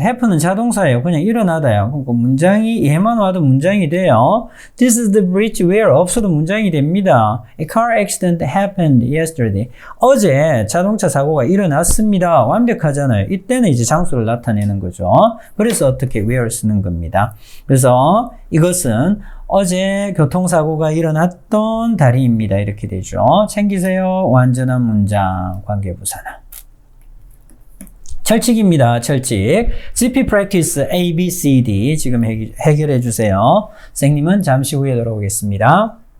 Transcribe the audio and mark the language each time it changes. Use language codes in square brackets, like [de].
[ko] happen은 자동사예요. 그냥 일어나다요. 그러니까 문장이 얘만 와도 문장이 돼요. [en] This is the bridge where [ko] 없어도 문장이 됩니다. [en] A car accident happened yesterday. [ko] 어제 자동차 사고가 일어났습니다. 완벽하잖아요. 이때는 이제 장소를 나타내는 거죠. 그래서 어떻게 where 쓰는 겁니다. 그래서 이것은 어제 교통사고가 일어났던 다리입니다. 이렇게 되죠. 챙기세요. 완전한 문장 관계부사는. 철칙입니다. 철칙. GP practice A, B, C, D 지금 해결해 주세요. 선생님은 잠시 후에 돌아오겠습니다.